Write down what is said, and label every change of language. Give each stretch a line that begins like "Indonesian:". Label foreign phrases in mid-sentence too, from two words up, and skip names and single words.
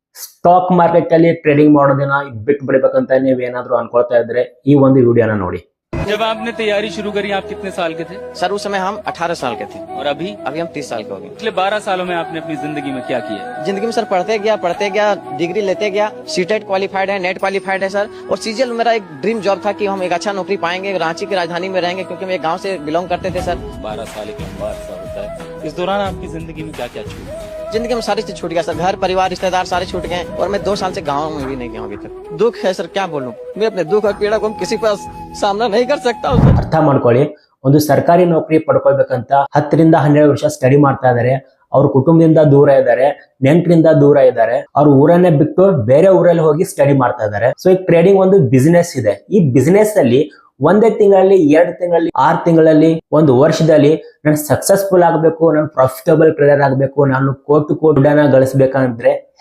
English: stock market
Kannada: ಅಲ್ಲಿ ಟ್ರೇಡಿಂಗ್ ಮಾಡೋದನ್ನ ಬಿಟ್ಟು ಬಿಡಬೇಕಂತ ನೀವೇನಾದ್ರೂ ಅನ್ಕೊಳ್ತಾ ಇದ್ರೆ ಈ ಒಂದು ವಿಡಿಯೋನ ನೋಡಿ.
Hindi: जब आपने तैयारी शुरू करी आप कितने साल के थे? सर उस समय हम 18 साल के थे और अभी हम 30 साल के हो गए। पिछले 12 सालों में आपने अपनी जिंदगी में क्या किया? जिंदगी में सर पढ़ते गया डिग्री लेते गया,
English: CTET qualified
Hindi: है,
English: NET qualified
Hindi: है सर। और सीजीएल मेरा एक
English: dream job
Hindi: था कि हम एक अच्छा नौकरी पाएंगे, रांची की राजधानी में रहेंगे, क्योंकि हम एक गाँव से बिलोंग करते थे सर। 12 साल एक लंबा अरसा होता है। इस दौरान आपकी जिंदगी में क्या क्या छूटा? जिंदगी में सारी चीज छूट गया सर, घर परिवार रिश्तेदार सारे छूट गए। और मैं 2 साल से गाँव में भी नहीं गया अभी तक। दुख है सर, क्या बोलूं, मैं अपने दुख और पीड़ा को किसी पास सामना नहीं कर सकता हूँ।
Kannada: ಅರ್ಥ ಮಾಡ್ಕೊಳ್ಳಿ, ಒಂದು ಸರ್ಕಾರಿ ನೌಕರಿ ಪಡ್ಕೊಳ್ಬೇಕಂತ 10 ರಿಂದ 12 ವರ್ಷ ಸ್ಟಡಿ ಮಾಡ್ತಾ ಇದಾರೆ. ಅವ್ರ ಕುಟುಂಬದಿಂದ ದೂರ ಇದ್ದಾರೆ, ನೆಂಟರಿಂದ ದೂರ ಇದ್ದಾರೆ, ಅವ್ರ ಊರನ್ನೇ ಬಿಟ್ಟು ಬೇರೆ ಊರಲ್ಲಿ ಹೋಗಿ ಸ್ಟಡಿ ಮಾಡ್ತಾ ಇದ್ದಾರೆ. ಸೊ ಈ ಟ್ರೇಡಿಂಗ್ ಒಂದು ಬಿಸಿನೆಸ್ ಇದೆ. ಈ ಬಿಸಿನೆಸ್ ಅಲ್ಲಿ ಒಂದೇ ತಿಂಗಳಲ್ಲಿ, 2 ತಿಂಗಳಲ್ಲಿ, 6 ತಿಂಗಳಲ್ಲಿ, 1 ವರ್ಷದಲ್ಲಿ ನಾನು ಸಕ್ಸಸ್ಫುಲ್ ಆಗಬೇಕು, ನಾನು
English: profitable trader
Kannada: ಆಗಬೇಕು, ನಾನು ಕೋಟಿ ದುಡ್ಡನ್ನ ಗಳಿಸಬೇಕಂದ್ರೆ ಹೆಂಗ್ ಸಾಧ್ಯ ಆಗುತ್ತೆ?